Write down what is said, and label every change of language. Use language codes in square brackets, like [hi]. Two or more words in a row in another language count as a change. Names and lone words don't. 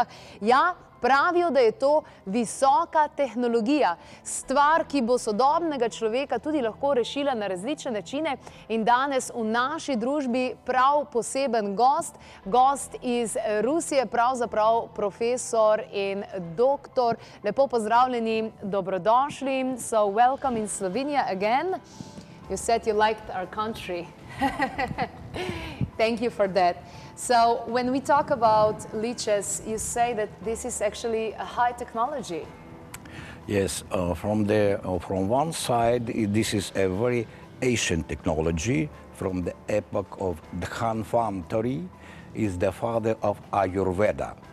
[sl] Ja, pravijo, da je to visoka tehnologija, stvar, ki bo sodobnega človeka tudi lahko rešila na različne načine. In danes v naši družbi prav poseben gost iz Rusije, pravzaprav profesor in doktor. Lepo pozdravljeni, dobrodošli. [en] So welcome in Slovenia again. You said you liked our country. Thank you for that. So when we talk about leeches, you say that this is actually a high technology. Yes, from one side, this is a very ancient technology from the epoch of Dhanvantari, is the father of Ayurveda.